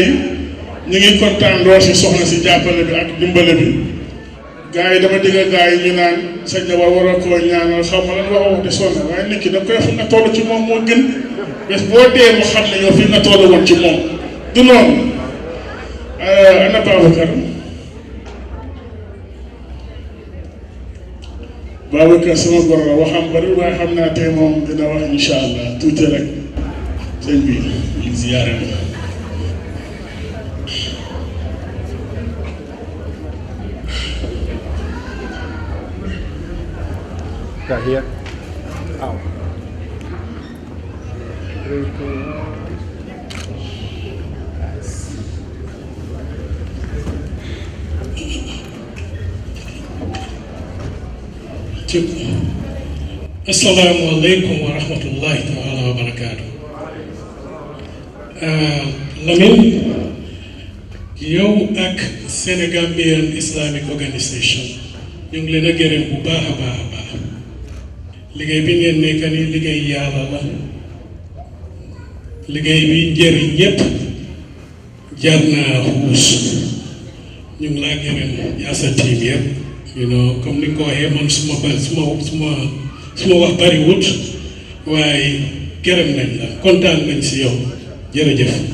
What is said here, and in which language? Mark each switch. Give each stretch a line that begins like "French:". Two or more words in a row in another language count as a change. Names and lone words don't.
Wolof: ñu ngi kontaan lool si soxna si jàppale bi ak dimbale bi gars yi dama dégg gars yi ñu naan sa jabar war a koo ñaanal xam ma lan wax de sonn waaye nit ki da koy xam nga toll ci moom moo gën bés boo dee mu xam ne yow fii nga toll woon ci moom du noonu ana Babacar sama gor la waxam bari waaye xam naa tey moom dina wax
Arabic: إن شاء الله
Wolof: tuuti rek sëñ bi ñu ziyaare na.
English: Got here. Oh. 3, 2, 1.
Arabic: السلام عليكم ورحمة الله تعالى وبركاته.
Wolof: Lamine, yow ak Sénégambian Islamic Organisation ñu ngi leen a gërëm bu baax a baax a baax liggéey bi ngeen nekk ni liggéey yàlla la liggéey bi njëriñ ñëpp jar naa xuus ñu ngi laa gërëm yaa sa team yëpp comme ni nga ko waxee man suma wax bariwut waaye gërëm nañ la kontaan nañ si yow jërëjëf.